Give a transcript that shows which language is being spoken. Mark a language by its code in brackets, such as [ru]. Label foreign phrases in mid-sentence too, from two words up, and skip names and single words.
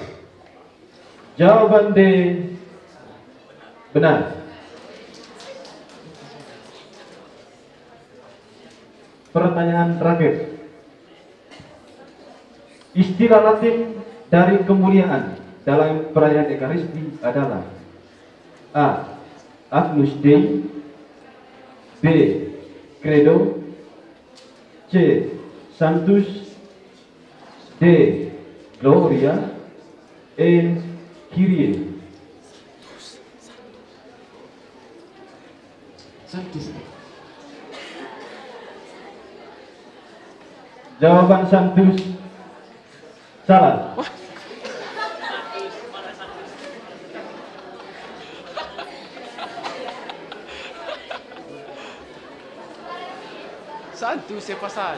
[id] Jawaban D benar. Pertanyaan terakhir. Istilah Latin dari kemuliaan dalam perayaan Ekaristi adalah A. Agnus Dei. B. Credo. C. Sanctus. D. Gloria. E. Kyrie. Sanctus. Jawaban Sanctus salah. Santus ya pasal.